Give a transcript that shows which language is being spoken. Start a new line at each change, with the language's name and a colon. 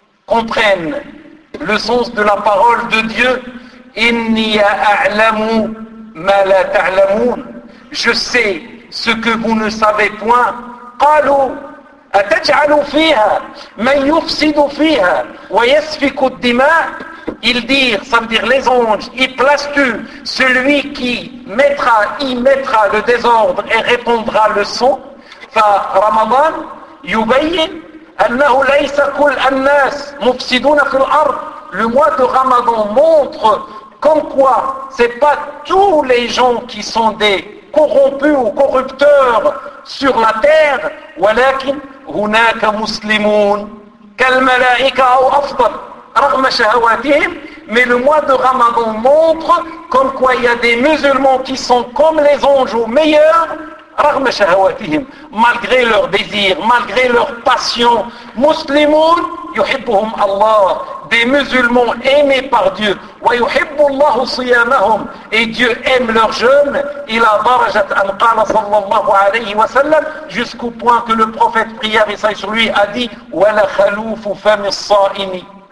French: comprenne le sens de la parole de Dieu,
Arabic: إِنِّيَ أَعْلَمُ مَا لَا تَعْلَمُونَ,
French: je sais ce que vous ne savez point.
Arabic: قَالُوا أَتَجْعَلُ فِيهَا مَنْ يُفْسِدُ فِيهَا وَيَسْفِكُ الدِّمَاءَ,
French: ils dirent, ça veut dire les anges, y places-tu celui qui mettra, y mettra le désordre et répondra le sang.
Arabic: فَرَمَضَانَ يُبَيِّنَ أنه ليس كل الناس مفسدون في الأرض.
French: Le mois de Ramadan montre comme quoi c'est pas tous les gens qui sont des corrompus ou corrupteurs sur la terre.
Arabic: ولكن هناك مسلمون كالملائكة أو أفضل رغم شهواتهم.
French: Mais le mois de Ramadan montre comme quoi il y a des musulmans qui sont comme les anges ou meilleurs.
Arabic: رغم شهواتهم,
French: malgré leur désir, malgré leur passion,
Arabic: مسلمون يحبهم الله,
French: des musulmans aimés par Dieu,
Arabic: ويحب الله صيامهم,
French: et Dieu aime leur jeûne,
Arabic: إلى درجة أن قال صلى الله عليه وسلم,
French: jusqu'au point que le prophète prière et sur lui a dit,
Arabic: ولا خلوف فم الصائم